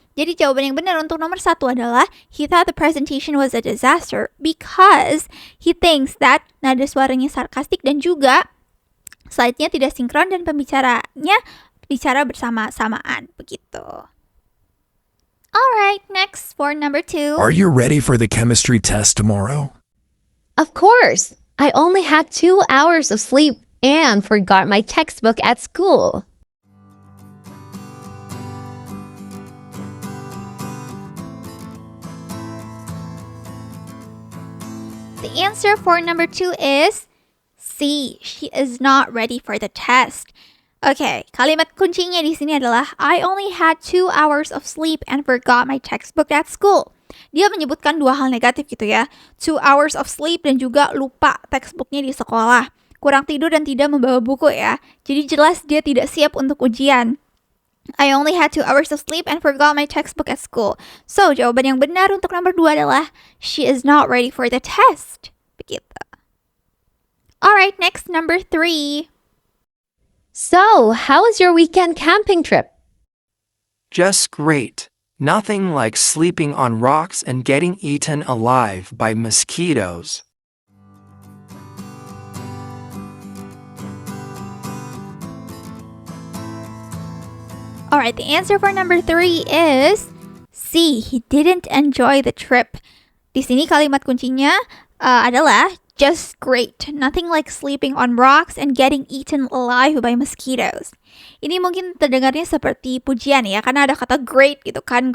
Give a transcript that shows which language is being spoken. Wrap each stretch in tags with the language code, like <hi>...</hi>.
<id>Jadi jawaban yang benar untuk nomor 1 adalah</id> <en>he thought the presentation was a disaster because he thinks that</en> <id>nada suaranya sarkastik dan juga slide-nya tidak sinkron dan pembicaranya bicara bersama-samaan begitu.</id> <en>Alright, next for number 2. Are you ready for the chemistry test tomorrow? Of course. I only had 2 hours of sleep and forgot my textbook at school. The answer for number 2 is C. She is not ready for the test.</en> <id>Oke, kalimat kuncinya di sini adalah</id> <en>I only had 2 hours of sleep and forgot my textbook at school.</en> <id>Dia menyebutkan 2 hal negatif gitu ya.</id> <en>2 hours of sleep</en> <id>dan juga lupa textbooknya di sekolah. Kurang tidur dan tidak membawa buku ya. Jadi jelas dia tidak siap untuk ujian.</id> <en>I only had 2 hours of sleep and forgot my textbook at school. So,</en> <id>jawaban yang benar untuk nomor 2 adalah</id> <en>she is not ready for the test.</en> <id>Begitu.</id> <en>Alright, next number 3. So, how was your weekend camping trip? Just great. Nothing like sleeping on rocks and getting eaten alive by mosquitoes. Alright, the answer for number 3 is C. He didn't enjoy the trip.</en> <id>Di sini kalimat kuncinya adalah</id> <en>just great. Nothing like sleeping on rocks and getting eaten alive by mosquitoes.</en> <id>Ini mungkin terdengarnya seperti pujian ya, karena ada kata great gitu kan.</id>